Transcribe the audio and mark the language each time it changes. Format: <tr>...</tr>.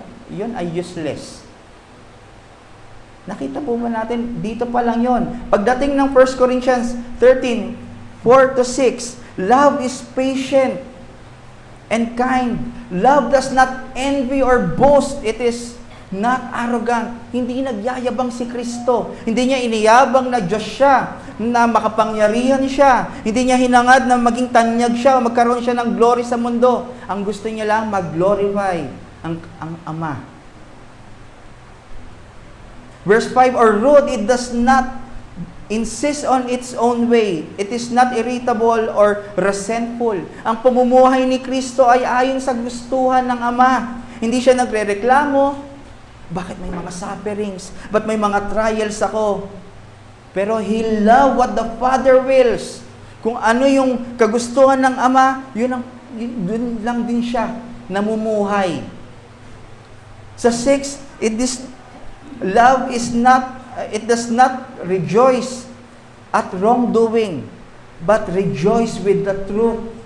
<tl>Yun ay useless. Nakita po ba natin? Dito pa lang yun. Pagdating ng</tl> <en>1 Corinthians 13, 4-6, love is patient and kind. Love does not envy or boast. It is not arrogant.</en> <tl>Hindi nagyayabang si Kristo. Hindi niya iniyabang na Diyos siya, na makapangyarihan siya. Hindi niya hinangad na maging tanyag siya o magkaroon siya ng glory sa mundo. Ang gusto niya lang mag-glorify ang Ama.</tl> <en>Verse 5, or rude, it does not insists on its own way. It is not irritable or resentful.</en> <tl>Ang pamumuhay ni Kristo ay ayon sa gustuhan ng Ama. Hindi siya nagrereklamo, bakit may mga sufferings? Ba't may mga trials ako?</tl> <en>Pero He loved what the Father wills.</en> <tl>Kung ano yung kagustuhan ng Ama, dun lang din siya namumuhay.</tl> <en>Sa 6, love is not, it does not rejoice at wrongdoing, but rejoice with the truth.</en>